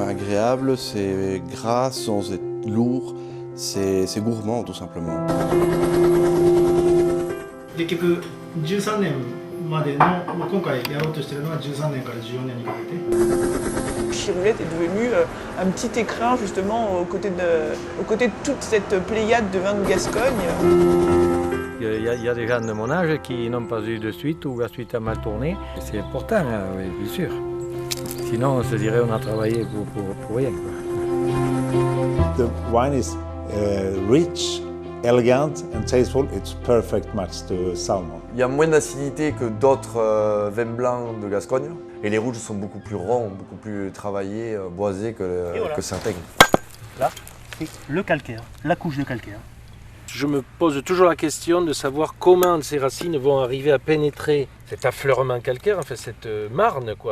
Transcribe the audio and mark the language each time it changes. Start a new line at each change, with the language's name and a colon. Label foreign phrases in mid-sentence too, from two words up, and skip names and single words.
French: agréable, c'est gras sans être lourd, c'est gourmand tout simplement.
Japanese: 結局13年までの今回やろうとしているのは13年から14年にかけて。
French: Chiroulette est devenu un petit écrin justement aux côtés de toute cette pléiade de vins de Gascogne. Il y a des gens de mon âge qui n'ont pas eu de suite ou la suite a mal tourné. C'est important, hein, oui, bien sûr. Sinon, on se dirait qu'on a travaillé pour rien, quoi.
English: The wine is rich, elegant and tasteful. It's perfect match to salmon.
French: Il y a moins d'acidité que d'autres vins blancs de Gascogne. Et les rouges sont beaucoup plus ronds, beaucoup plus travaillés, boisés que certains. Là, c'est le calcaire, la couche de calcaire. Je me pose toujours la question de savoir comment ces racines vont arriver à pénétrer cet affleurement calcaire, enfin cette marne, quoi.